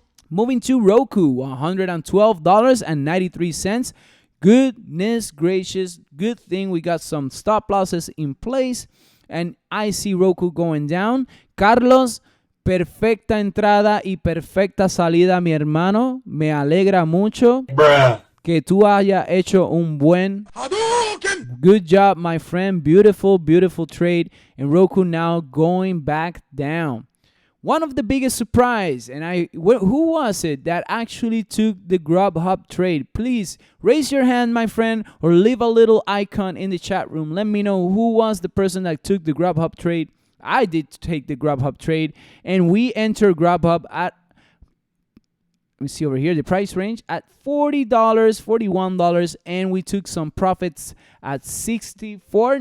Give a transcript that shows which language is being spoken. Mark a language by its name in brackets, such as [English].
[English] Moving to Roku, $112.93. Goodness gracious, good thing we got some stop losses in place, and I see Roku going down. [Spanish] Carlos, perfecta entrada y perfecta salida, mi hermano. Me alegra mucho que tú hayas hecho un buen... Hadouken! [English] Good job, my friend. Beautiful, beautiful trade. And Roku now going back down. One of the biggest surprise, and who was it that actually took the Grubhub trade? Please raise your hand, my friend, or leave a little icon in the chat room. Let me know who was the person that took the Grubhub trade. I did take the Grubhub trade, and we entered Grubhub at, let me see over here, the price range at $40, $41, and we took some profits at 64.